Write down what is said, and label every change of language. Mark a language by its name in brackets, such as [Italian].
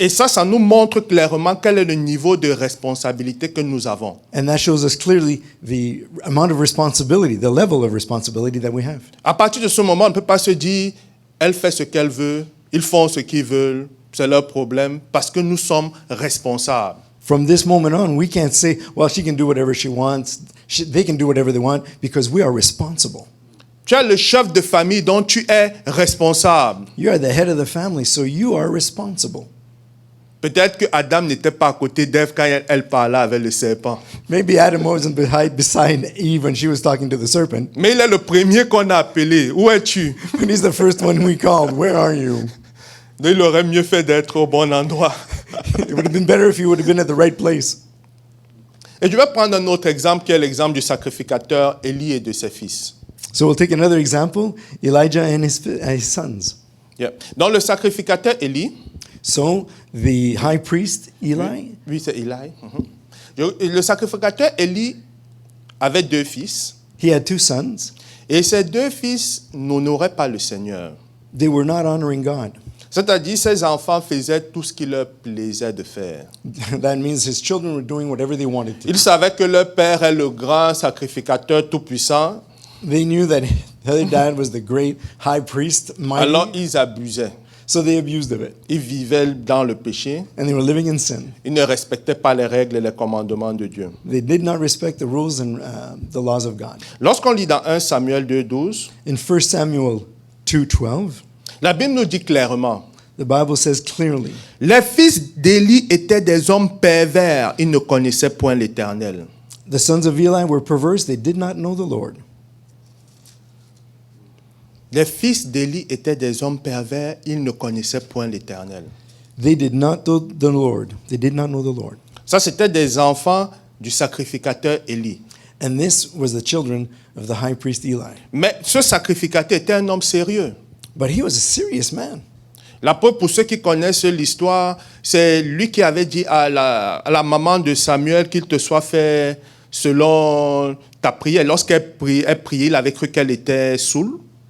[French] Et ça nous montre clairement quel est le niveau de responsabilité que nous avons. [English] And that shows us clearly the amount of responsibility, the level of responsibility that we have. [French] À partir de ce moment, on ne peut pas se dire, elle fait ce qu'elle veut, ils font ce qu'ils veulent, c'est leur problème, parce que nous sommes responsables. [English] From this moment on, we can't say, well, she can do whatever she wants. They can do whatever they want because we are responsible. [French] Tu es le chef de famille dont tu es responsable. [English] You are the head of the family, so you are responsible. [French] Peut-être que Adam n'était pas à côté d'Ève quand elle parlait avec le serpent. [English] Maybe Adam wasn't beside Eve when she was talking to the serpent, [French] Mais il est le premier qu'on a appelé. Où es-tu? [English] but he's the first one we called. Where are you? [French] Donc, il aurait mieux fait d'être au bon endroit. [English] It would have been better if he would have been at the right place. [French] Et je vais prendre un autre exemple qui est l'exemple du sacrificateur Élie et de ses fils. [English] So we'll take another example, Elijah and his sons. Yeah. [French] Donc le sacrificateur Élie, [English] So the high priest, Eli, [French] oui c'est Élie. Le sacrificateur Élie avait deux fils. [English] he had two sons. [French] Et ces deux fils n'honoraient pas le Seigneur. [English] They were not honoring God. [French] C'est-à-dire, ces enfants faisaient tout ce qui leur plaisait de faire. [English] That means his children were doing whatever they wanted to. [French] Ils savaient que leur père est le grand sacrificateur tout-puissant, [English] They knew that their dad was the great high priest, [French] alors [English] mighty, [French] ils abusaient. [English] so they abused of it. [French] Ils vivaient dans le péché. [English] And they were living in sin. [French] Ils ne respectaient pas les règles et les commandements de Dieu. [English] They did not respect the rules and the laws of God. [French] Lorsqu'on lit dans 1 Samuel 2,12, [English] In 1 Samuel 2:12, [French] la Bible nous dit clairement, [English] the Bible says clearly, [French] les fils d'Élie étaient des hommes pervers, ils ne connaissaient point l'Éternel. [English] the sons of Eli were perverse, they did not know the Lord. [French] Les fils d'Élie étaient des hommes pervers, ils ne connaissaient point l'Éternel. [English] They did not know the Lord. They did not know the Lord. [French] Ça, c'était des enfants du sacrificateur Élie. [English] And this was the children of the high priest Eli. [French] Mais ce sacrificateur était un homme sérieux. [English] But he was a serious man. [French] La preuve, pour ceux qui connaissent l'histoire, c'est lui qui avait dit à la maman de Samuel qu'il te soit fait selon ta prière. Lorsqu'elle priait, il avait cru qu'elle était saoule.